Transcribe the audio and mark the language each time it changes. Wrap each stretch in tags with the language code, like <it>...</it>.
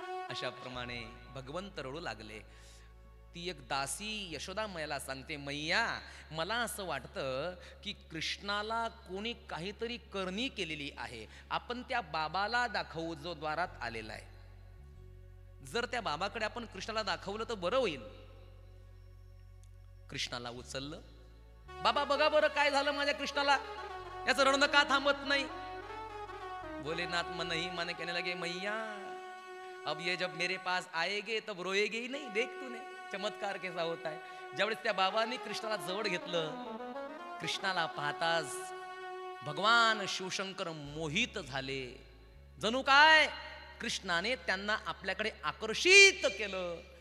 <mr>अशा प्रमाणे भगवंत रडू लागले. ती एक दासी यशोदा मैयाला सांगते, मैया मला असं वाटतं की कृष्णाला कोणी काहीतरी करणी केलेली आहे, आपण त्या बाबाला दाखवू जो द्वारात आलेला आहे. जर त्या बाबाकडे आपण कृष्णाला दाखवलं तर बरं होईल. कृष्णाला उचललं. बाबा बघा बरं काय झालं माझ्या कृष्णाला, याचं रडणं का थांबत नाही.</mr> <hi>भोलेनाथ मन ही मन कहने लगे, मैया अब ये जब मेरे पास आएगे तब रोएगे ही नहीं, देख तूने चमत्कार कैसा होता है.</hi> <mr>ज्यावेळेस त्या बाबांनी कृष्णाला जवळ घेतलं, कृष्णाला पाहताच भगवान शिवशंकर मोहित झाले. जणू काय कृष्णाने त्यांना आपल्याकडे आकर्षित केलं.</mr>